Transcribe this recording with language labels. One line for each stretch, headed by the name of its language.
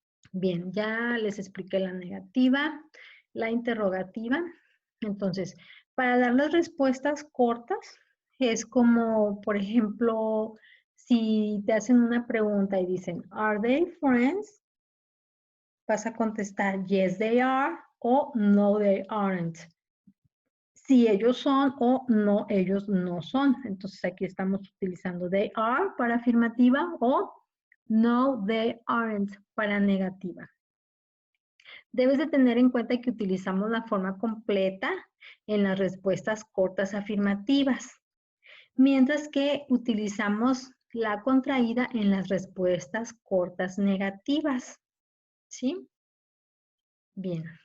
Spanish: Bien, ya les expliqué la negativa, la interrogativa. Entonces, para dar las respuestas cortas, es como, por ejemplo, si te hacen una pregunta y dicen,
English: ¿Are they friends?
Spanish: Vas a contestar,
English: yes, they are, o no, they aren't.
Spanish: Si ellos son o no, ellos no son. Entonces, aquí estamos utilizando
English: they are
Spanish: para afirmativa o no,
English: they aren't
Spanish: para negativa. Debes de tener en cuenta que utilizamos la forma completa en las respuestas cortas afirmativas, mientras que utilizamos la contraída en las respuestas cortas negativas. ¿Sí? Bien.